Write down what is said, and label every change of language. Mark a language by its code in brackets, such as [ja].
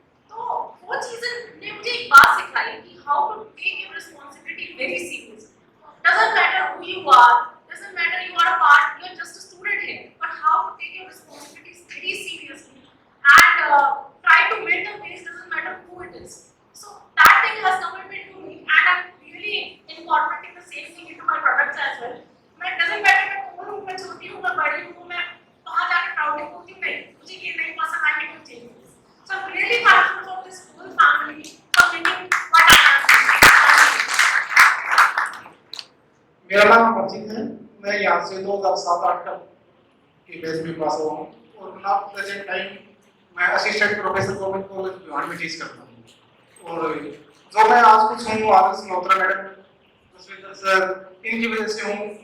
[hi] तो वो चीजें ने मुझे एक बात सिखाई कि [en] How to take your responsibility very seriously. Doesn't matter who you are, doesn't matter you are a part, you are just a student here, but how to take your responsibilities very seriously and try to win the case, doesn't matter who it is. So that thing has come into me and I'm really incorporating the same thing into my products as well. [hi] मैं [en] doesn't matter [hi] मैं कौन हूँ, मैं छोटी हूँ, मैं बड़ी हूँ, मैं वहाँ जाके proudly बोलती हूँ नहीं, मुझे ये नहीं पसंद, [en] I need to change this. So I'm really thankful for this whole family for making what I am doing. [hi] मेरा नाम अमरजीत है, मैं यहाँ से 2007-8 के बैच में पास हुआ हूँ और नाउ प्रेजेंट टाइम मैं assistant professor government college Bhiwani में टीच करता हूँ. और जो मैं आज कुछ हूँ आदर्श मल्होत्रा मैडम, जसविंदर सर, इनकी वजह से हूँ.